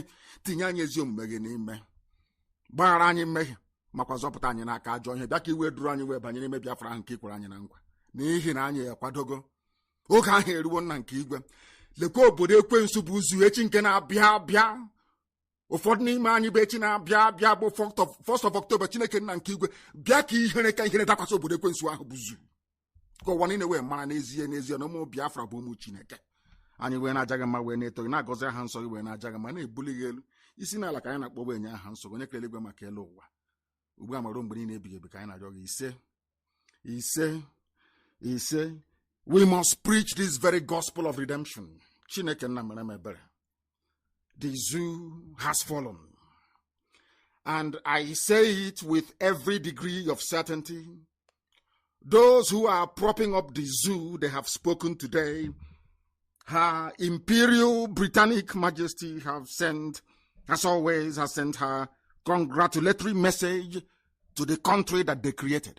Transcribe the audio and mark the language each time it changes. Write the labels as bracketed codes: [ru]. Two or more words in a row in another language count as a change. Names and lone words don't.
[ig] Tinye anyị ezi omume gị n'ime, gbaghara anyị mmehie, makwa zọpụta anyị n'aka ajọ ihe. Bịa ka iwe duru anyị wee banye n'ime Biafra ahụ nke ikwere anyị na nkwa, n'ihi na anyị ekwadogo. Oge ahụ eruwo nna nke igwe. Lekwa obodo ekwensu bụ ụzụ echi nke na-abịa abịa. Ụfọdụ n'ime anyị bụ echi na-abịa abịa bụ [en] 1st of October. [ig] Chineke nna nke igwe, bịa ka ihere dakwasị obodo ekwensu ahụ bụ ụzụ, ka ụwa niile wee mara n'ezie n'ezie na ụmụ Biafra bụ ụmụ Chineke. Anyị wee na-aja gị mma, wee na-eto gị, na-agọzi aha nsọ gị, wee na-aja gị mma, na-ebuli gị elu. Isi n'ala ka anyị na-akpọ wee nye aha nsọ gị, onye kere eluigwe maka elu ụwa, ugbu a ma ruo mgbe niile ebighị ebi, ka anyị na-arịọ gị ise. [en] We must preach this very gospel of redemption. [ig] Chineke nna mere m ebere. [en] The zoo has fallen, and I say it with every degree of certainty. Those who are propping up the zoo, they have spoken today. Her Imperial Britannic Majesty has sent her congratulatory message to the country that they created.